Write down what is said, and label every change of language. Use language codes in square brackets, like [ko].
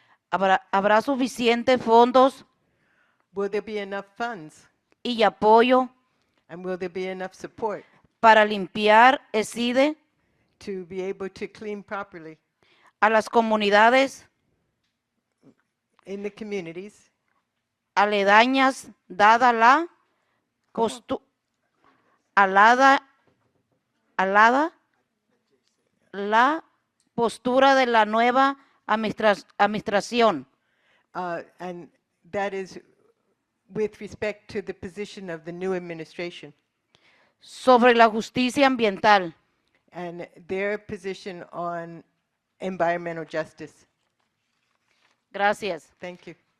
[es] ¿Habrá suficientes fondos [en] Will there be enough funds? [es] y apoyo [en] And will there be enough support [es] para limpiar Exide [en] to be able to clean properly [es] a las comunidades [en] in the communities [es] aledañas, dada la la postura de la nueva administración? [en] and that is with respect to the position of the new administration [es] Sobre la justicia ambiental. [en] and their position on environmental justice. [es] Gracias. [en] Thank you.